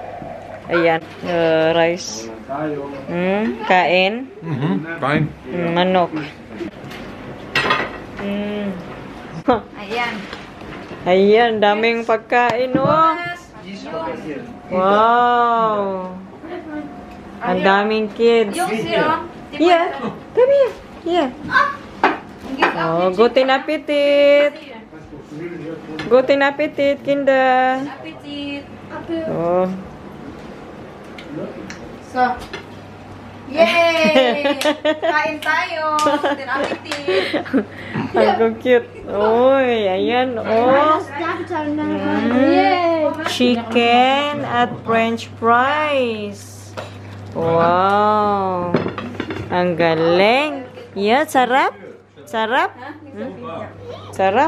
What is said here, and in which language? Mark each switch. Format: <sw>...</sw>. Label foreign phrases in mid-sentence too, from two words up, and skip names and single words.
<tl>Ayan, rice. Kain. Kain. Manok. Ayan. Ayan, daming pagkain, oh. Wow. Ang daming kids. Yung siro.</tl> <en>Yeah, come here. Yeah.</en> <de>Oh, guten Appetit. Guten Appetit, Kinder. Appetit. Oh.</de> <en>So, yay!</en> <tl>Kain tayo.</tl> <de>Guten Appetit.</de> <tl>Ang cute. Oy, ayan, oh. Chicken at</tl> <en>French fries.</en> <tl>Wow. Ang galing. Yeah, sarap. Sarap. Sarap.</tl>